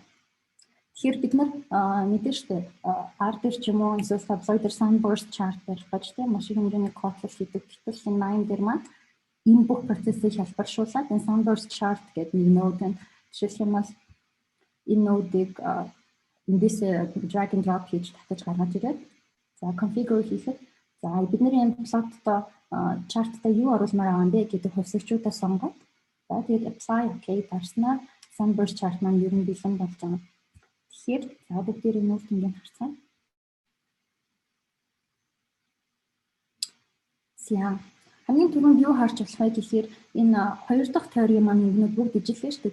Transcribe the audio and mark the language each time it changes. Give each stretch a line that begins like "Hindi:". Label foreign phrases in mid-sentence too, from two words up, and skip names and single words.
Mongolian: Тэгэхээр бид нар мэдэн штэ R дээр ч юм уу эсвэл Tableau дээр
English: sunburst chart
Mongolian: барих гэж тийм маш их хэмжээний кодлол хийдэг. Гэтэл энэ KNIME дээр маань энэ бүх процессыг хэлбэршүүлээд энэ
English: sunburst chart
Mongolian: гэдэг нэг node нь жишээлх юм бол энэ node-ыг эндээс
English: drag and drop
Mongolian: хийж татаж гаргаж ирээд за configure хийхэд за бидний энэ plot-то chart-та юу оруулмаар байгаа юм бэ гэдэг хувьсагчуудаа сонгоод за тэгээд
English: apply okay
Mongolian: дарснаа
English: sunburst chart
Mongolian: маань ер нь бэлэн болж байгаа. Тэгэхээр за бүгдээр энэ үр дүнгийг харцгаая. За хамгийн түрүүнд юу харж болох вэ гэхээр энэ хоёр дахь теори маань нэг бүгд ижилхэн шүү дээ.